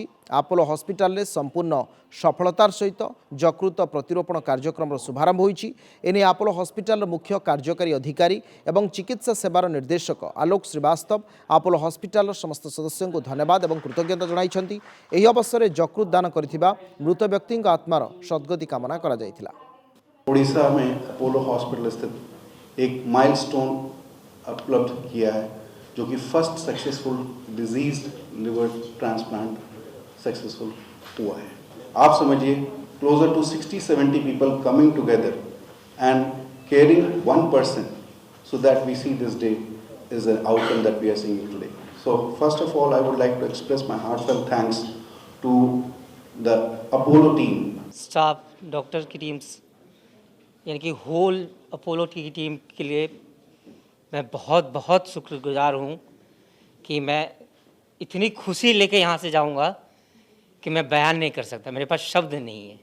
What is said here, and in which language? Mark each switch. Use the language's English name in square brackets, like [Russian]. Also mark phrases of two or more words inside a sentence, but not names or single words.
[Odia] ଆପୋଲୋ ହସ୍ପିଟାଲରେ ସମ୍ପୂର୍ଣ୍ଣ ସଫଳତାର ସହିତ ଯକୃତ ପ୍ରତିରୋପଣ କାର୍ଯ୍ୟକ୍ରମର ଶୁଭାରମ୍ଭ ହୋଇଛି। ଏନେଇ ଆପୋଲୋ ହସ୍ପିଟାଲର ମୁଖ୍ୟ କାର୍ଯ୍ୟକାରୀ ଅଧିକାରୀ ଏବଂ ଚିକିତ୍ସା ସେବାର ନିର୍ଦ୍ଦେଶକ ଆଲୋକ ଶ୍ରୀବାସ୍ତବ ଆପୋଲୋ ହସ୍ପିଟାଲର ସମସ୍ତ ସଦସ୍ୟଙ୍କୁ ଧନ୍ୟବାଦ ଏବଂ କୃତଜ୍ଞତା ଜଣାଇଛନ୍ତି। ଏହି ଅବସରରେ ଯକୃତ ଦାନ କରିଥିବା ମୃତ ବ୍ୟକ୍ତିଙ୍କ ଆତ୍ମାର ସଦ୍ଗତି କାମନା କରାଯାଇଥିଲା। [Hindi] उड़ीसा में अपोलो हॉस्पिटल स्थित एक माइलस्टोन उपलब्ध किया है, जो कि [English] first successful deceased liver transplant successful [Hindi] हुआ है। आप समझिए [English] closer to 60-70 people coming together and caring one person, so that we see this day is an outcome that we are seeing today. So first of all, I would like to express my heartfelt thanks to the Apollo team. [Hindi] स्टाफ, डॉक्टर की टीम्स, यानी कि होल अपोलो की टीम के लिए मैं बहुत बहुत शुक्रगुजार हूँ कि मैं इतनी खुशी लेके यहाँ से जाऊँगा कि मैं बयान नहीं कर सकता। मेरे पास शब्द नहीं है।